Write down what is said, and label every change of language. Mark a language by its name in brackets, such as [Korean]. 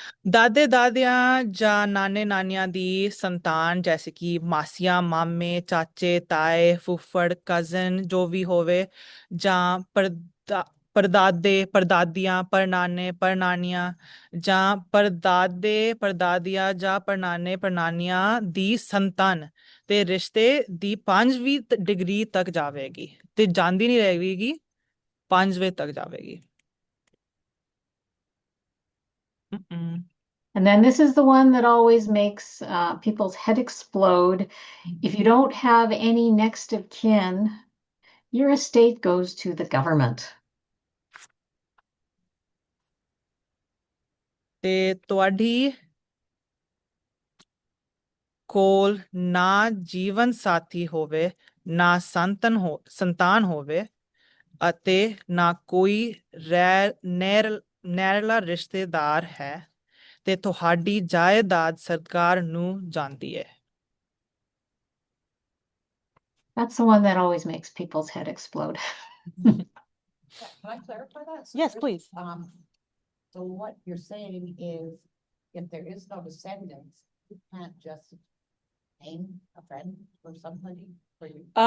[Punjabi] ਦਾਦੇ ਦਾਦੀਆਂ ਜਾਂ ਨਾਨੇ ਨਾਨੀਆਂ ਦੀ ਸੰਤਾਨ ਜੈਸੇ ਕਿ ਮਾਸੀਆਂ ਮਾਮੇ ਚਾਚੇ ਤਾਏ ਫੁੱਫੜ ਕਜ਼ਨ ਜੋ ਵੀ ਹੋਵੇ ਜਾਂ ਪੜਦਾਦੇ ਪੜਦਾਦੀਆਂ ਪੜਨਾਨੇ ਪੜਨਾਨੀਆਂ ਜਾਂ ਪੜਦਾਦੇ ਪੜਦਾਦੀਆਂ ਜਾਂ ਪੜਨਾਨੇ ਪੜਨਾਨੀਆਂ ਦੀ ਸੰਤਾਨ ਤੇ ਰਿਸ਼ਤੇ ਦੀ 5ਵੀਂ ਡਿਗਰੀ ਤੱਕ ਜਾਵੇਗੀ ਤੇ ਜਾਂਦੀ ਨਹੀਂ ਰਹੇਗੀ 5ਵੇਂ ਤੱਕ ਜਾਵੇਗੀ। [English] And then this is the one that always makes people's head explode. If you don't have any next of kin, your estate goes to the government. [Punjabi] ਤੇ ਤੁਹਾਡੀ ਕੋਲ ਨਾ ਜੀਵਨ ਸਾਥੀ ਹੋਵੇ ਨਾ ਸੰਤਾਨ ਹੋਵੇ ਅਤੇ ਨਾ ਕੋਈ ਨੇੜਲਾ ਰਿਸ਼ਤੇਦਾਰ ਹੈ ਤੇ ਤੁਹਾਡੀ ਜਾਇਦਾਦ ਸਰਕਾਰ ਨੂੰ ਜਾਂਦੀ ਹੈ। [English] That's the one that always makes people's head explode. Can I clarify that? Yes, please. So what you're saying is, if there is no descendants, you can't just name a friend or somebody for you.